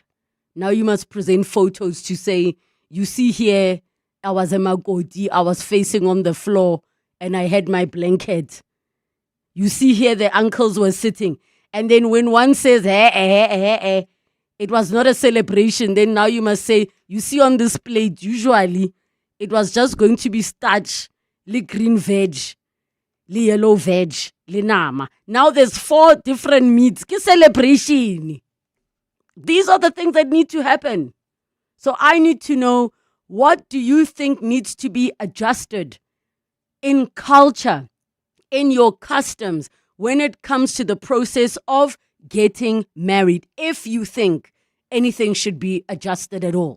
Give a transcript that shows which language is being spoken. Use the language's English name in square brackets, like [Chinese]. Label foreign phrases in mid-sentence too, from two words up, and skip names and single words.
[English] Now you must present photos to say, you see here, I was a magoti, I was facing on the floor and I had my blanket. You see here, the uncles were sitting. And then when one says, it was not a celebration, then now you must say, you see on this plate, usually, it was just going to be starch, le green veg, le yellow veg, [Southern Sotho] le nama. [English] Now there's 4 different meats. Ke celebration. These are the things that need to happen. So I need to know, what do you think needs to be adjusted in culture, in your customs, when it comes to the process of getting married, if you think anything should be adjusted at all?